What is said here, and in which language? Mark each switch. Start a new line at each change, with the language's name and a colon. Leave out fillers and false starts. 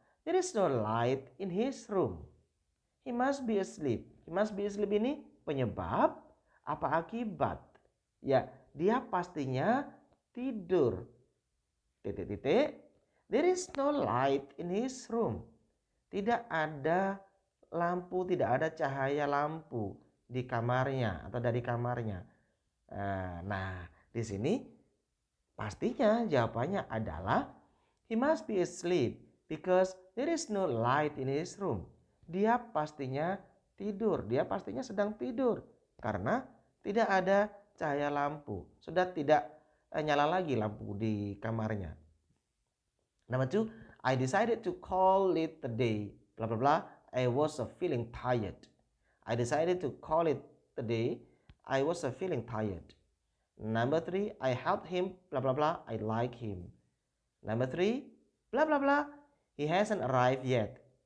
English: There is no light in his room. He must be asleep. He must be asleep
Indonesian: ini penyebab apa akibat? Ya, dia pastinya tidur. Titik-titik.
English: There is no light in his room.
Indonesian: Tidak ada lampu, tidak ada cahaya lampu di kamarnya atau dari kamarnya. Nah, di sini pastinya jawabannya adalah
English: he must be asleep because there is no light in his room.
Indonesian: Dia pastinya tidur, dia pastinya sedang tidur karena tidak ada cahaya lampu. Sudah tidak nyala lagi lampu di kamarnya.
English: Number 2, I decided to call it a day. Blah blah blah. I was feeling tired. I decided to call it a day. I was feeling tired. Number 3, I helped him. Blah blah blah. I like him. Number 3, blah blah blah. He hasn't arrived yet.